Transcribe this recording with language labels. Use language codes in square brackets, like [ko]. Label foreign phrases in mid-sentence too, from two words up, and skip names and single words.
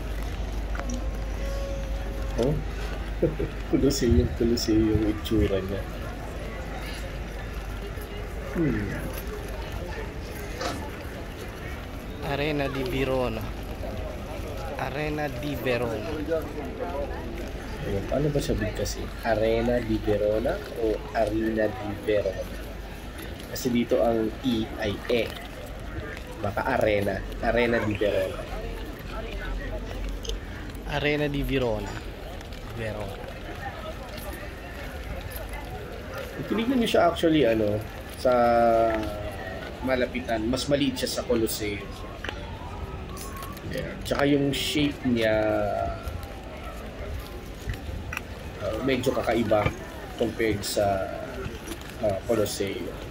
[tl] Oh? Coloseo yung itsura niya. Arena di Verona. Arena di Verona. Ayun, paano ba siya bigkasin? Arena di Verona o Arena di Verona? Kasi dito ang E ay E. Baka Arena. Arena di Verona. Arena di Verona. Verona. Tinignan niyo siya actually sa malapitan. Mas maliit siya sa Colosseum. Yeah. Tsaka yung shape niya medyo kakaiba compared sa Colosseum.